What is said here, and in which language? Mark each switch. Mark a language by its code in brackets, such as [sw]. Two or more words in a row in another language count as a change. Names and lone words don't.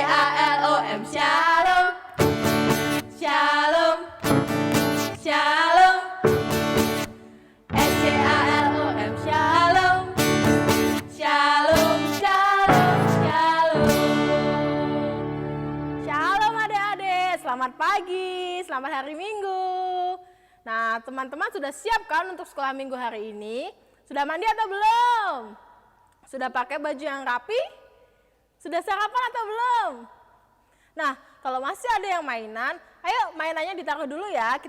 [id] SCALOM, Shalom. Shalom. Shalom. SCALOM, Shalom. Shalom, shalom, shalom. Shalom adik-adik, selamat pagi, selamat hari Minggu. Nah, teman-teman sudah siap kan untuk sekolah Minggu hari ini? Sudah mandi atau belum? Sudah pakai baju yang rapi? Sudah sarapan atau belum? Nah, kalau masih ada yang mainan, ayo mainannya ditaruh dulu ya.